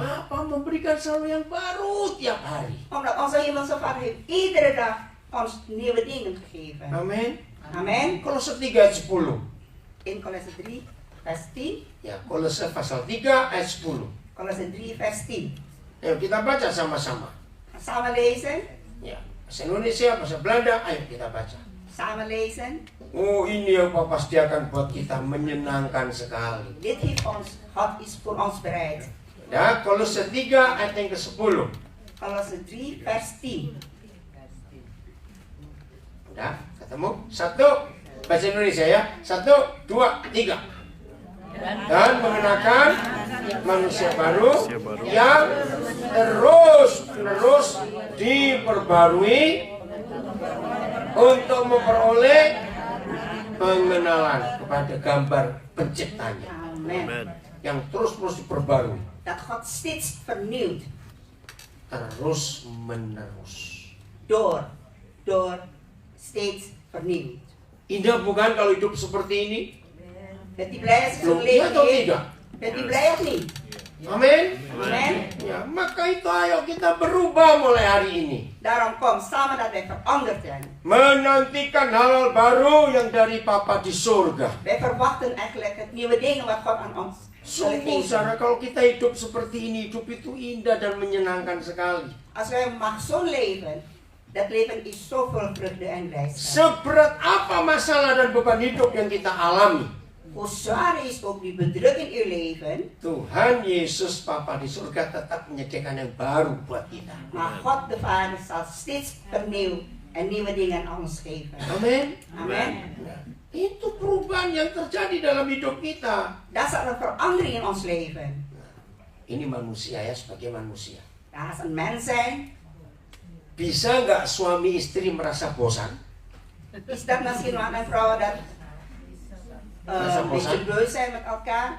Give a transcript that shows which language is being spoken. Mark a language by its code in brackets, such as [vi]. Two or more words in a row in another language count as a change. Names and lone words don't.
[id] Apa memberikan selalu yang baru tiap hari. [nl] Omdat onze hemelse Vader heeft iedere dag ons nieuwe dingen gegeven. [id] Amin. [nl] Amen. [id] Kolose 3 ayat 10. [nl] In Kolose 3 vers 10. [id] Ya, Kolose pasal 3 ayat 10. [nl] Kolose 3 vers 10. [id] Ayo kita baca sama-sama. [nl] Samen lezen. [id] Ya, bahasa Indonesia, bahasa Belanda, ayo kita baca. [nl] Samen lezen. [id] Oh, ini yang Papa sediakan buat kita, menyenangkan sekali. [nl] Dit heeft God is voor ons bereid. [id] Ya, Kolose 3 ayat yang ke-10. [nl] Kolose 3 vers 10. [id] Udah, ketemu? Satu, bahasa Indonesia ya. 1, 2, 3. Dan mengenakan manusia baru yang terus diperbarui untuk memperoleh pengenalan kepada gambar penciptanya Amen. Amen. yang terus diperbarui [nl] Dat God steeds vernieuwt. [id] terus menerus. [nl] Door steeds vernieuwd. [id] Indah bukan kalau hidup seperti ini? [nl] Bent u blij als u [id] Loh, [nl] zo'n [id] iya [nl] leven [id] atau [nl] heeft? [id] tidak? [nl] Bent u blij of niet? [id] Amin. [nl] Amen. [id] Ya, maka itu ayo kita berubah mulai hari ini. [nl] Daarom kom samen dat wij veranderd zijn. [id] Menantikan hal baru yang dari Papa di surga. [nl] Wij verwachten eigenlijk het nieuwe dingen wat God aan ons wil [id] Sungguh, [nl] geven. [id] saudara, kalau kita hidup seperti ini, hidup itu indah dan menyenangkan sekali. [nl] Als wij mag zo leven, dat leven is zo vol vreugde en blijdschap. [id] Seberat apa masalah dan beban hidup yang kita alami, [nl] Hoe zwaar is ook die bedrukking in uw leven, [id] Tuhan Yesus Papa di surga tetap menyediakan yang baru buat kita. [nl] maar God de Vader zal steeds vernieuw en nieuwe dingen aan ons geven. [id] Amin. [nl] Amen. [id] Nah, itu perubahan yang terjadi dalam hidup kita. [nl] Dat is een verandering in ons leven. [id] Ini manusia ya, sebagai manusia. [nl] Ja, als een mens zijn, [id] Bisa nggak suami istri merasa bosan? [nl] is dat misschien wat een vrouw dat een beetje beu zijn met elkaar.